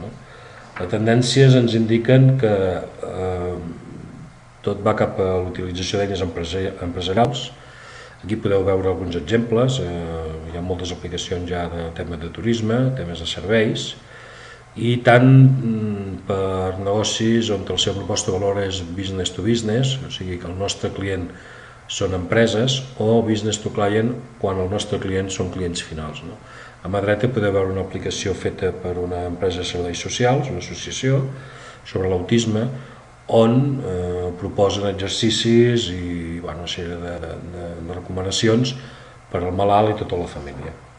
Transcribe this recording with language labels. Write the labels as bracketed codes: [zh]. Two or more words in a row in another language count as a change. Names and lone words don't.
[ca] Les tendències ens indiquen que tot va cap a l'utilització d'eines empresarials. Aquí podeu veure alguns exemples. Hi ha moltes aplicacions ja de temes de turisme, temes de serveis, i tant per negocis on la seva proposta de valor és [en] business to business, [ca] o sigui que el nostre client són empreses, o [en] business to client [ca] quan el nostre client són clients finals. A mà dreta podeu veure una aplicació feta per una empresa de serveis socials, una associació, sobre l'autisme, on proposen exercicis i una sèrie de recomanacions per al malalt i tota la família.